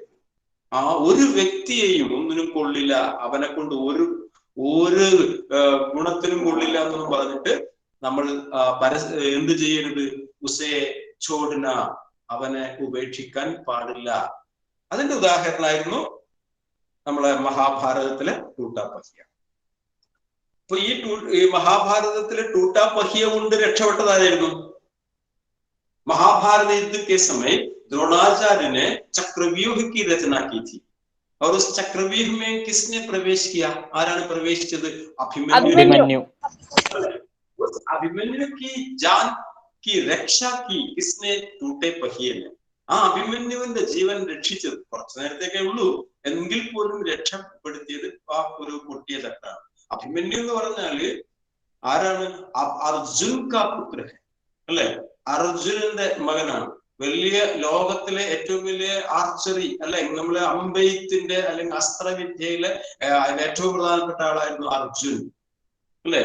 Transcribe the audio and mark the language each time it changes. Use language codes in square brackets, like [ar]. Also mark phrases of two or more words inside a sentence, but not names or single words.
[ml] ആ ഒരു വ്യക്തിയെയും ഒന്നിനും കൊള്ളില്ല, അവനെ കൊണ്ട് ഒരു ഗുണത്തിനും കൊള്ളില്ല എന്നൊന്നും പറഞ്ഞിട്ട് നമ്മൾ എന്ത് ചെയ്യരുത്? [hi] उसे छोड़ना, [ml] അവനെ ഉപേക്ഷിക്കാൻ പാടില്ല. അതിന്റെ ഉദാഹരണമായിരുന്നു നമ്മളെ മഹാഭാരതത്തിലെ [hi] टूटा पहिया. [ml] അപ്പൊ ഈ മഹാഭാരതത്തിലെ [hi] टूटा पहिया [ml] കൊണ്ട് രക്ഷപ്പെട്ടതായിരുന്നു. [hi] महाभारत युद्ध के समय द्रोणाचार्य ने चक्रव्यूह की रचना की थी और उस चक्रव्यूह में किसने प्रवेश किया? आराने प्रवेश किया? अभिमन्यु। उस अभिमन्यु की जान की रक्षा की किसने? टूटे पहिए ने. [ml] ആ അഭിമന്യുവിന്റെ ജീവൻ രക്ഷിച്ചത് കുറച്ചു നേരത്തേക്കേ ഉള്ളൂ, എങ്കിൽ പോലും രക്ഷപ്പെടുത്തിയത് ആ ഒരു പൊട്ടിയ ചക്രാണ്. അഭിമന്യു എന്ന് പറഞ്ഞാല് ആരാണ്? [hi] अर्जुन का पुत्र [ml] അല്ലെ, അർജുനന്റെ മകനാണ്. വലിയ ലോകത്തിലെ ഏറ്റവും വലിയ ആർച്ചറി അല്ലെ, നമ്മളെ അമ്പെയ്ത്തിന്റെ അല്ലെങ്കിൽ അസ്ത്രവിദ്യയിലെ ഏറ്റവും പ്രധാനപ്പെട്ട ആളായിരുന്നു അർജുൻ അല്ലെ.